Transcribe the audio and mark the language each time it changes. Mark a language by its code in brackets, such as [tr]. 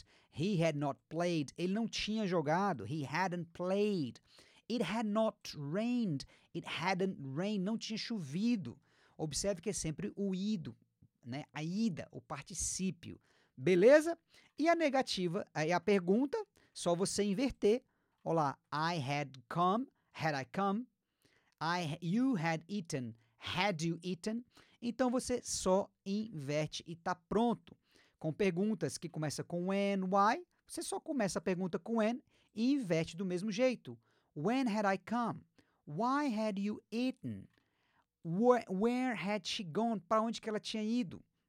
[en] He had not played, [pt] ele não tinha jogado, [en] he hadn't played. It had not rained, it hadn't rained, [pt] não tinha chovido. Observe que é sempre o ido, né? A ida, o particípio. Beleza? E a negativa, aí a pergunta, só você inverter. [en] Olá, I had I come? You had eaten, had you eaten? [pt] Então você só inverte e tá pronto. Com perguntas que começam com when, why, você só começa a pergunta com when e inverte do mesmo jeito. [en] When had I come? Why had you eaten? Where had she gone? [pt] Para onde que ela tinha ido?